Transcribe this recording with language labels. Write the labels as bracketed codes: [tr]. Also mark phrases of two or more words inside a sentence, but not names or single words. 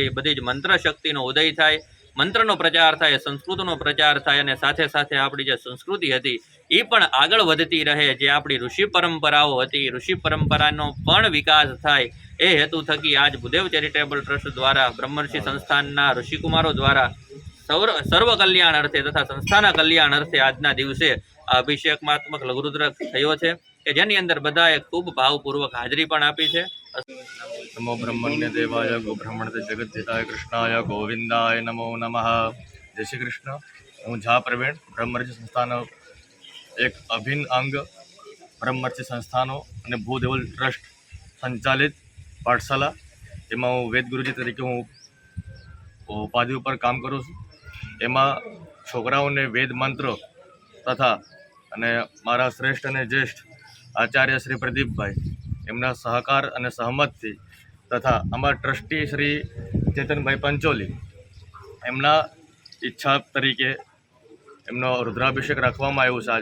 [gu] એ બધી જ મંત્ર શક્તિનો ઉદય થાય, મંત્રનો પ્રચાર થાય, સંસ્કૃતનો પ્રચાર થાય અને સાથે સાથે આપણી જે સંસ્કૃતિ હતી એ પણ આગળ વધતી રહે, જે આપણી ઋષિ પરંપરાઓ હતી ઋષિ પરંપરાનો પણ વિકાસ થાય એ હેતુ થકી આજ ભૂદેવ ચેરિટેબલ ટ્રસ્ટ દ્વારા બ્રહ્મર્ષિ સંસ્થાનના ઋષિકુમારો દ્વારા સર્વ કલ્યાણ અર્થે તથા સંસ્થાના કલ્યાણ અર્થે આજના દિવસે આ અભિષેકાત્મક લઘુરુદ્ર થયો છે કે જેની અંદર બધાએ ખૂબ ભાવપૂર્વક હાજરી પણ આપી છે। [sa] नमो ब्रह्मण्य देवाय गो ब्रह्मण जगद्धिताय कृष्णाय गोविंदाय नमो नमः। [gu] જય શ્રી કૃષ્ણ। હું ઝા પ્રવીણ, બ્રહ્મર્ષિ સંસ્થાન એક અભિન્ન અંગ બ્રહ્મર્ષિ સંસ્થાનો અને ભૂદેવલ ટ્રસ્ટ સંચાલિત પાઠશાલા એમાં હું વેદગુરુજી તરીકે હું ઉપાધિ ઉપર કામ કરું છું। એમાં છોકરાઓને વેદ મંત્રો તથા અને મારા શ્રેષ્ઠ અને જ્યેષ્ઠ આચાર્ય શ્રી પ્રદીપભાઈ એમના સહકાર અને સહમતથી તથા અમારા ટ્રસ્ટી શ્રી ચેતનભાઈ પંચોલી એમના ઈચ્છા તરીકે એમનો રુદ્રાભિષેક રાખવામાં આવ્યો છે।